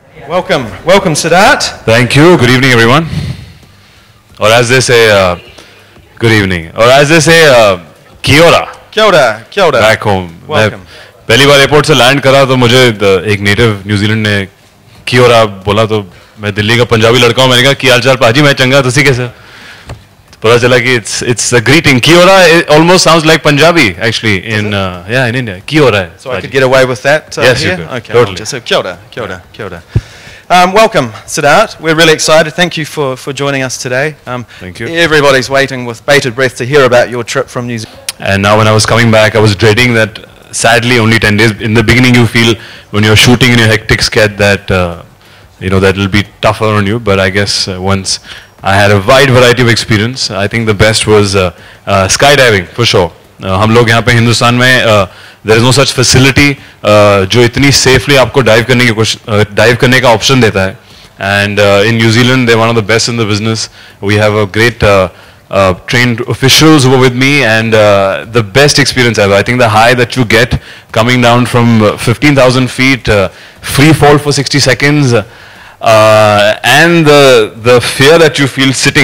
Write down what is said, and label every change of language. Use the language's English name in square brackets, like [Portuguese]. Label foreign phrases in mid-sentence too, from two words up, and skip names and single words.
[English] Welcome, Siddharth. Thank you. Good evening, everyone. Or as they say, good evening. Or as they say, [Māori] kia ora. Kia ora, kia ora. [English] Back home. Welcome. [Hindi] पहली बार एयरपोर्ट से लैंड करा तो मुझे एक नेटिव न्यूजीलैंड ने [Māori] kia ora [Hindi] बोला तो मैं दिल्ली का पंजाबी लड़का हूँ मैंने कहा क्या हालचाल [Punjabi] ਪਾਜੀ ਮੈਂ ਚੰਗਾ ਤੁਸੀਂ [Hindi] कैसे पता चला कि [English] it's a greeting. [Māori] Kia ora [English] almost sounds like Punjabi actually in India. [Māori] Kia ora. [English] So I could get away with that yes, here? you could. Okay, Totally. Just [Māori] kia ora, kia ora, kia ora. [English] Welcome, Siddharth. We're really excited. Thank you for joining us today. Thank you. Everybody's waiting with bated breath to hear about your trip from New Zealand. And now when I was coming back, I was dreading that. Sadly, only 10 days. In the beginning, you feel when you're shooting in your hectic schedule that that will be tougher on you. But I guess once I had a wide variety of experience, I think the best was skydiving for sure. [Hindi] हम लोग यहाँ पे हिंदुस्तान में [English] there is no such facility [Hindi] जो इतनी safely आपको dive करने का option देता है. [English] And in New Zealand, they're one of the best in the business. We have a great trained officials who were with me, and the best experience ever. I think the high that you get coming down from 15,000 feet, free fall for 60 seconds, and the fear that you feel sitting.